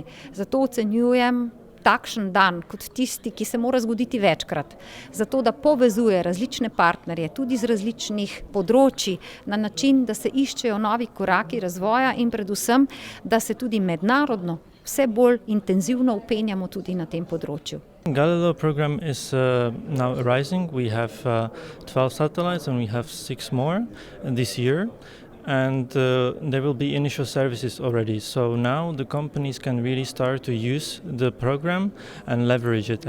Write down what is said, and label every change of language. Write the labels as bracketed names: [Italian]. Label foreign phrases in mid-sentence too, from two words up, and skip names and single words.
[Slovenian] Zato ocenjujem takšen dan kot tisti, ki se mora zgoditi večkrat, zato da povezuje različne partnerje tudi z različnih področji na način, da se iščejo novi koraki razvoja in predvsem, da se tudi mednarodno vse bolj intenzivno vpenjamo tudi na tem področju. [English] Galileo program is now rising. We have 12 satellites and we have 6 more this year. And there will be initial services already. So now the companies can really start to use the program and leverage it.